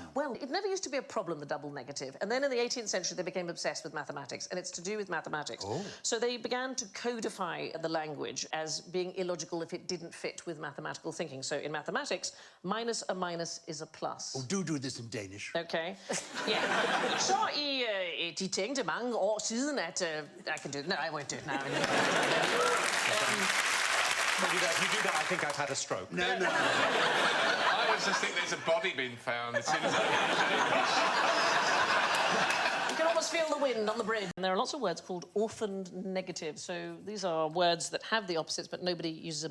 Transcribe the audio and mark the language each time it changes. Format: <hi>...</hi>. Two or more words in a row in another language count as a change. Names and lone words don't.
<en>Well, it never used to be a problem, the double negative. And then in the 18th century, they became obsessed with mathematics, and it's to do with mathematics. Oh. So they began to codify the language as being illogical if it didn't fit with mathematical thinking. So in mathematics, minus a minus is a plus. Oh, do this in Danish. Okay. Yeah.</en> <da>Så de tænkte mange år siden, at...</da> <en>I can do it. No, I won't do it now. If you do that, I think I've had a stroke. No. I was just thinking there's a body being found as soon as I... You can almost feel the wind on the bridge. And there are lots of words called orphaned negatives. So these are words that have the opposites, but nobody uses them.</en>